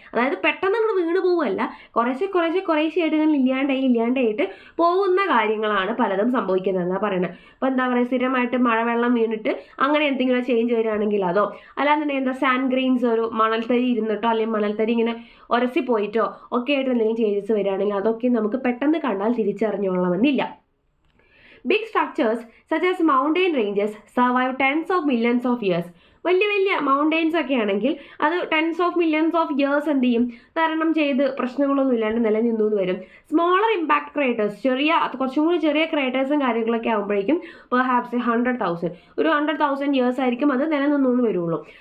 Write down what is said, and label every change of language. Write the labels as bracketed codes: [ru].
[ml] അതായത് പെട്ടെന്ന് നമ്മൾ വീണ് പോവുമല്ല, കുറേശ്ശെയായിട്ട് ഇങ്ങനെ ഇല്ലാണ്ടായിട്ട് പോകുന്ന കാര്യങ്ങളാണ് പലതും സംഭവിക്കുന്നത് എന്നാണ് പറയുന്നത്. അപ്പോൾ എന്താ പറയുക, സ്ഥിരമായിട്ട് മഴവെള്ളം വീണിട്ട് അങ്ങനെ എന്തെങ്കിലും ചേഞ്ച് വരികയാണെങ്കിൽ അതോ അല്ലാന്നുണ്ടെങ്കിൽ എന്താ സാൻഡ് ഗ്രെയിൻസ് ഒരു മണൽത്തരി ഇരുന്നിട്ടോ അല്ലെങ്കിൽ മണൽത്തരി ഇങ്ങനെ ഉരസി പോയിട്ടോ ഒക്കെ ആയിട്ട് എന്തെങ്കിലും ചേഞ്ചസ് വരികയാണെങ്കിൽ അതൊക്കെ നമുക്ക് പെട്ടെന്ന് കണ്ടാൽ തിരിച്ചറിഞ്ഞോളണമെന്നില്ല. [en] Big structures such as mountain ranges survive tens of millions of years. [ml] വലിയ മൗണ്ടെയിൻസ് ഒക്കെ ആണെങ്കിൽ അത് [en] tens of millions of years [ml] എന്ത് ചെയ്യും, തരണം ചെയ്ത് പ്രശ്നങ്ങളൊന്നും ഇല്ലാണ്ട് നിലനിന്നു എന്ന് വരും. [en] smaller impact craters, [ml] കുറച്ചും കൂടി ചെറിയ ക്രേറ്റേഴ്സും കാര്യങ്ങളൊക്കെ ആകുമ്പോഴേക്കും പെർഹാപ്സ് 100,000 ഒരു 100,000 ഇയേഴ്സ് ആയിരിക്കും അത് നിലനിന്നു എന്ന് വരുള്ളൂ.